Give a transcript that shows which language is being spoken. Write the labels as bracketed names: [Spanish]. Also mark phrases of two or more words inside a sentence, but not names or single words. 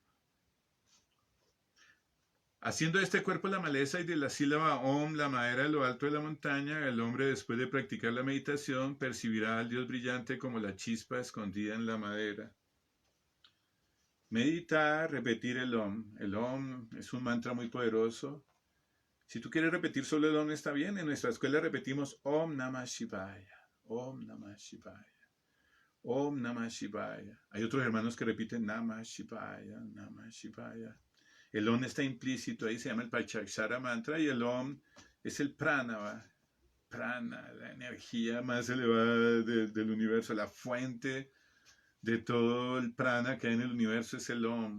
[Spanish] Haciendo de este cuerpo la maleza y de la sílaba Om, la madera de lo alto de la montaña, el hombre después de practicar la meditación percibirá al Dios brillante como la chispa escondida en la madera. Meditar, repetir el Om. El Om es un mantra muy poderoso. Si tú quieres repetir solo el Om está bien. En nuestra escuela repetimos [Sanskrit] Om Namah Shivaya, Om Namah Shivaya, Om Namah Shivaya. [Spanish] Hay otros hermanos que repiten [Sanskrit] Namah Shivaya, Namah Shivaya. [Spanish] El Om está implícito, ahí se llama el Panchakshara mantra y el Om es el prana, prana, la energía más elevada del universo, la fuente de todo el prana que hay en el universo es el Om.